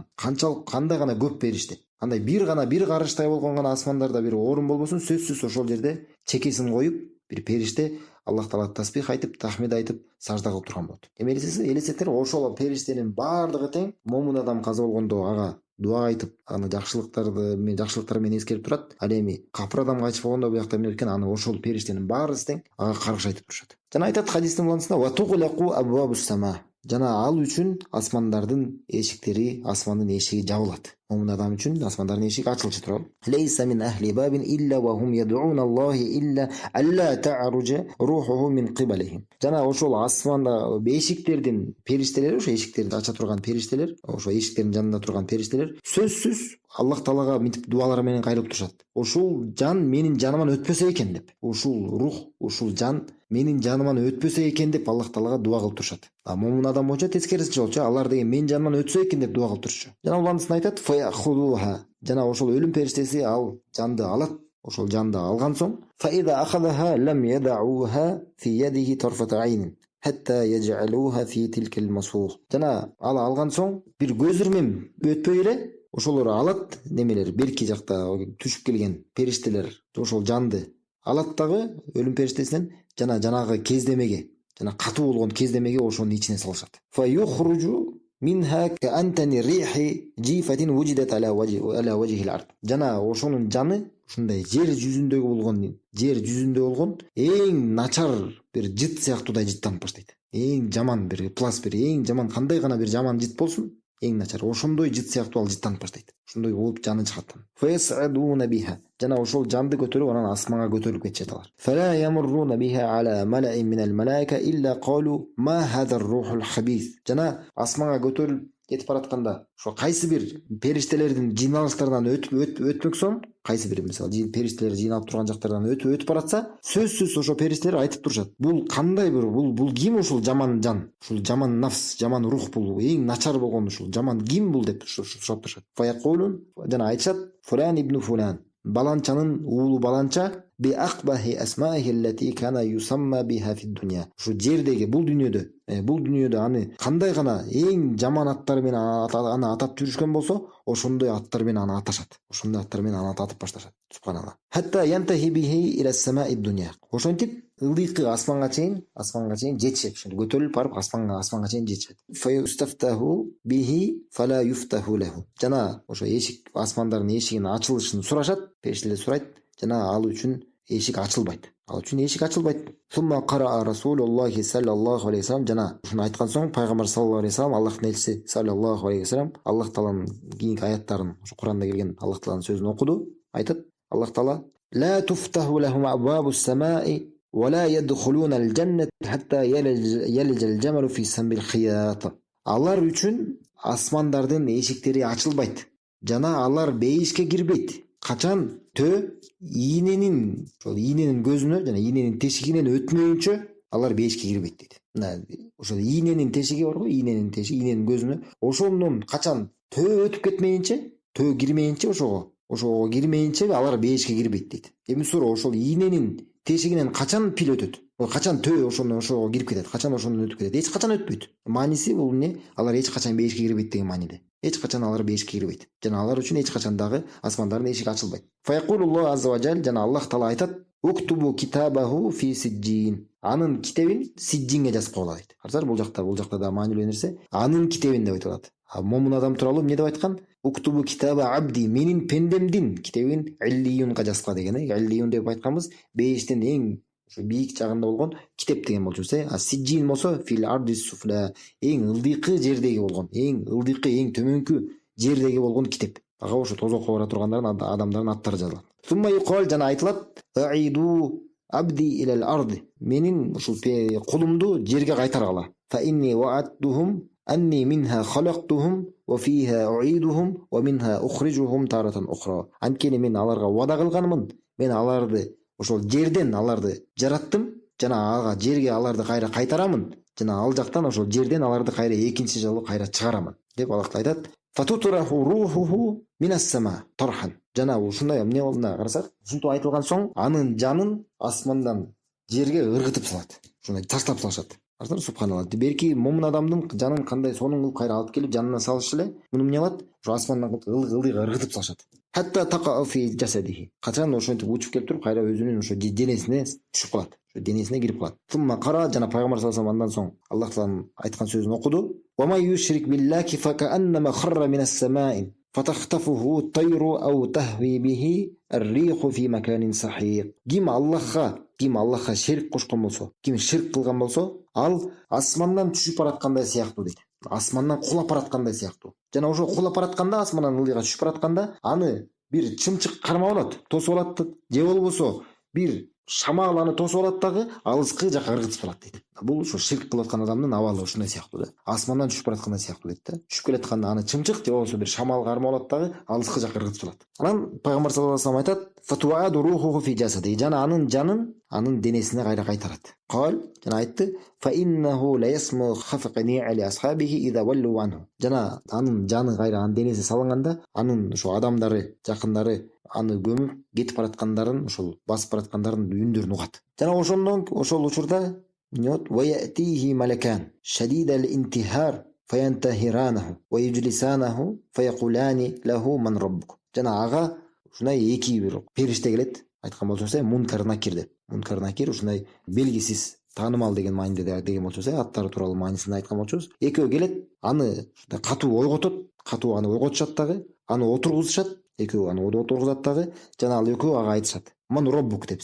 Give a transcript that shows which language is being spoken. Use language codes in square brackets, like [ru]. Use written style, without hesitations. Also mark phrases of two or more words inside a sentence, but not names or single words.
[ky] Кандай гана көп периште. Андай бир карыштай болгон гана асмандарда бир орун болбосун, сөзсүз ошол жерде чекесин коюп, бир периште Аллах Таалага тасбих айтып, тахмид айтып, сажда кылып турган болот. Эми элестетиңер, ошол периштенин баардыгы тең момун адам каза болгондо ага дуа айтып, аны жакшылыктар менен эскерип турат. Ал эми капыр адам кайтыш болгондо буякта эмне экен, аны ошол периштенин баарысы тең ага каргыш айтып турушат. Жана айтат хадистин улантысында: [ar] "وتغلق أبواب السماء". [ky] Жана ал үчүн асмандардын эшиктери, асмандын эшиги жабылат. Момун адам үчүн асмандардын эшиги ачылчу турат. [ar] "ليس من أهل باب إلا وهم يدعون الله ألا تعرج روحه من قبلهم". [ky] Жана ошол асманда эшиктердин периштелери, ошо эшиктерди ача турган периштелер, ошо эшиктердин жанында турган периштелер сөзсүз Аллах Таалага мынтип дуалар менен кайрылып турушат. Ушул жан менин жаныман өтпөсө экен деп. Ушул рух, ушул жан менин жаныман өтпөсө экен деп Аллах Таалага дуа кылып турушат. А момун адам боюнча тескерисинче болчу. Алар деген менин жаныман өтсө экен деп дуа кылып турчу. Жана уландысын айтат: "Фаяхудуха". Жана ошол өлүм периштеси ал жанды алат. Ошол жанды алган соң: [ar] "فإذا أخذها لم يدعوها في يده طرفة عين حتى يجعلوها في تلك المسوح". [ky] Жана ал алган соң бир көз ирмем өтпөй эле ошолор алат, немелер берки жакта түшүп келген периштелер ошол жанды алат дагы өлүм периштесинен, жана жанагы кездемеге, жана катуу болгон кездемеге ошонун ичине салышат. [ar] فيخرج منها كأنتن ريح جيفة وجدت على وجه الأرض. [ky] Жана ошонун жаны ушундай жер жүзүндө болгон эң начар бир жыт сыяктуудай жыттанып баштайт. Эң жаман бир плас, бир эң жаман кандай гана бир жаман жыт болсун, эң начар ошондой жыт сыяктуу ал жыттанып баштайт. Ошондой болуп жаны чыгат. [ar] فيصعدون بها. [ky] Жана ошол жанды көтөрүп анан асманга көтөрүлүп кетишет алар. [ar] فلا يمرون بها على ملإ من الملائكة إلا قالوا ما هذا الروح الخبيث. [ky] Жана асманга көтөрүлүп кетип баратканда ошо кайсы бир периштелердин жыйналыштарынан өтмөксөң, кайсы бир мисалы периштелер жыйналып турган жактардан өтүп баратса, сөзсүз ошо периштелер айтып турушат: "Бул кандай бир, бул ким ушул жаман жан, ушул жаман нафс, жаман рух, бул эң начар болгон ушул жаман ким бул?" деп сурап турушат. Фаякулун, жана айтышат: [ar] "فلان ابن فلان". [ky] Баланчанын уулу баланча [ar] بأقبح أسمائه التي كان يسمى بها في الدنيا. [ky] Ушу жердеги, бул дүйнөдө аны кандай гана эң жаман аттар менен аны атап жүрүшкөн болсо, ошондой аттар менен аны аташат. Ошондой аттар менен аны атап башташат. Субханалла. [ar] حتى ينتهى به إلى السماء الدنيا. [ky] Ошентип ылдыйкы асманга чейин жетишет. Ошондо көтөрүлүп барып асманга чейин жетишет. [ar] فيستفتح له فلا يفتح له. [ky] Жана ошо эшик, асмандардын эшигинин ачылышын сурашат, периштелер сурайт, жана ал үчүн эшик ачылбайт. [ar] ثم قرأ رسول الله صلى الله عليه وسلم. [ky] Жана ушуну айткан соң пайгамбар [ar] صلى الله عليه وسلم, [ky] Аллахтын элчиси [ar] صلى الله عليه وسلم, [ky] Аллах Тааланын кийинки аяттарын, ошо Куранда келген Аллах Тааланын сөзүн окуду. Айтат Аллах Таала: [ar] "لا تفتح لهم أبواب السماء ولا يدخلون الجنة حتى يلج الجمل في سم الخياط". [ky] Алар үчүн асмандардын эшиктери ачылбайт, жана алар бейишке кирбейт. Качан ииненин көзүнө жана ииненин тешигинен өтмөйүнчө алар бейишке кирбейт дейт. Ошол ииненин тешиги барго, ииненин көзүнө ошондон качан өтүп кетмейинче, кирмейинче, ошого кирмейинче алар бейишке кирбейт дейт. Эми суроо, ошол ииненин тешигинен качан пил өтөт? Качан ошого кирип кетет? Качан ошондон өтүп кетет? Эч качан өтпөйт. Мааниси бул эмне? Алар эч качан бейишке кирбейт деген мааниде. Эч качан алар бейишке кирбейт. Жана алар үчүн эч качан дагы асмандардын эшиги ачылбайт. [ar] فيقول الله عز وجل, [ky] жана Аллах Таала айтат: [ar] "اكتبوا كتابه في سجين". [ky] Анын китебин сиджинге жазып койгула дейт. Карасаңар, бул жакта да маанилүү нерсе. Анын китебин деп айтылат. Момун адам тууралуу эмне деп айткан? [ar] اكتبوا كتاب عبدي, [ky] менин пендемдин китебин иллиюнга жазгыла деген. Иллиюн деп айтканбыз бейиштин эң бийик жагында болгон китеп деген болчубуз. Сиджин болсо [ar] في الأرض السفلى, [ky] эң ылдыйкы жердеги болгон, эң төмөнкү жердеги болгон китеп. Ага ошо тозокко бара тургандардын адамдардын аттары жазылат. [ar] ثم يقال, [ky] жана айтылат: [ar] "أعيدوا عبدي إلى الأرض". [ky] Менин ушул кулумду жерге кайтаргыла. [ar] فإني وعدتهم أني منها خلقتهم وفيها أعيدهم ومنها أخرجهم تارة أخرى. [ky] Анткени мен аларга вада кылганмын. Мен аларды ошол жерден аларды жараттым. Жана ага жерге аларды кайра кайтарамын. Жана ал жактан ошол жерден аларды кайра экинчи жолу кайра чыгарамын деп Аллах айтат. [ar] فتطرح روحه من السماء طرحا. [ky] Жана ушундай эмне болдуна карасак, ушинтип айтылган соң анын жанын асмандан жерге ыргытып салат. Ушундай таштап салышат. Субханалла. Берки момун адамдын жанын кандай сонун кылып кайра алып келип жанына салышы эле муну эмне кылат? Ошо асмандан ылдыйга ыргытып салышат. [ar] حتى تقع في جسده. [ky] Качан ошентип учуп келип туруп кайра өзүнүн ошо денесине түшүп калат. Ошо денесине кирип калат. [ar] ثم قرأ [ky] жана пайгамбар [ar] صلى الله عليه وسلم [ky] андан соң Аллах тааланын айткан сөзүн окуду. [ar] ومن يشرك بالله فكأنما خر من السماء فتخطفه الطير أو تهوي به الريح في مكان سحيق. [ky] Ким Аллахка шерик кошкон болсо, ким ширк кылган болсо, ал асмандан түшүп бараткандай сыяктуу дейт. Асмандан кулап бараткандай сыяктуу. Жана ошо кулап баратканда, асмандан ылдыйга түшүп баратканда, аны бир чымчык кармап алат, тосуп алат, же болбосо бир шамал аны тосуп алат дагы алыскы жака ыргытып салат дейт. Бул ошо ширк кылып аткан адамдын абалы ушундай сыяктуу да. Асмандан түшүп бараткандай сыяктуу дейт да. Түшүп келатканда аны чымчык же болбосо бир шамал кармап алат дагы алыскы жака ыргытып салат. Анан пайгамбар [ar] صلى الله عليه وسلم [ky] айтат: [ar] "فتعاد روحه في جسده". [ky] Жана анын жанын анын денесине кайра кайтарат. Кал, жана айтты: [ar] "فإنه ليسمع خفق نعال أصحابه إذا ولوا عنه". [ky] Жана анын жаны кайра анын денесине салынганда, анын ошо адамдары, жакындары аны көмүп кетип бараткандарын, ошол басып бараткандарын үндөрүн угат. Жана ошол учурда [ar] ويأتيه ملكان شديد الانتهار فينتهرانه ويجلسانه فيقولان له من ربك. [ky] Жана ага ушундай эки бир периште келет. Айткан болсо, Мункар Накир деп. Мункар Накир ушундай белгисиз, таанымал деген мааниде деген болсо, аттары тууралуу маанисинде айткан болсо, экөө келет, аны катуу ойготот, катуу аны ойготушат дагы, аны отургузушат, экөө аны отургузат дагы, жана ал экөө ага айтышат: [ar] "من ربك" [ky] деп.